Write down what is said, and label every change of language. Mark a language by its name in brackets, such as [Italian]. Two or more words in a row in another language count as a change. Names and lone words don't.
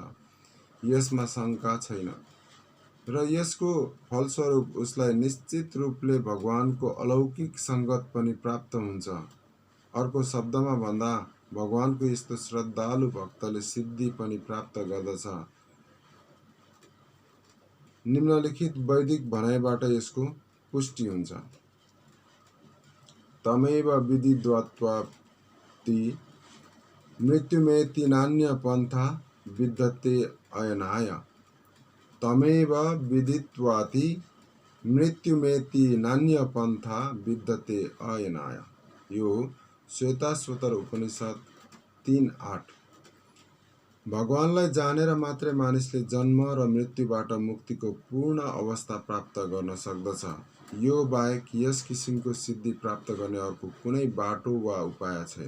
[Nepali] यसमा शङ्का छैन र यसको फलस्वरूप उसलाई निश्चित रूपले भगवानको अलौकिक सङ्गत पनि प्राप्त हुन्छ। अर्को शब्दमा भन्दा भगवानको यस्तो श्रद्धालु भक्तले सिद्धि पनि प्राप्त गर्दछ। निम्नलिखित वैदिक भनाइबाट यसको पुष्टि हुन्छ। [Sanskrit] तमेव विदित्वाति मृत्युमेति नान्य पन्था विद्यते अयनाय। तमेव विदित्वाति मृत्युमेति नान्य पन्था विद्यते अयनाय। [Nepali] यो श्वेताश्वतर उपनिषद 3:8। भगवानलाई जानेर मात्रै मानिसले जन्म र मृत्युबाट मुक्तिको पूर्ण अवस्था प्राप्त गर्न सक्दछ। यो बाहेक यस किसिमको सिद्धि प्राप्त गर्ने अर्को कुनै बाटो वा उपाय छैन।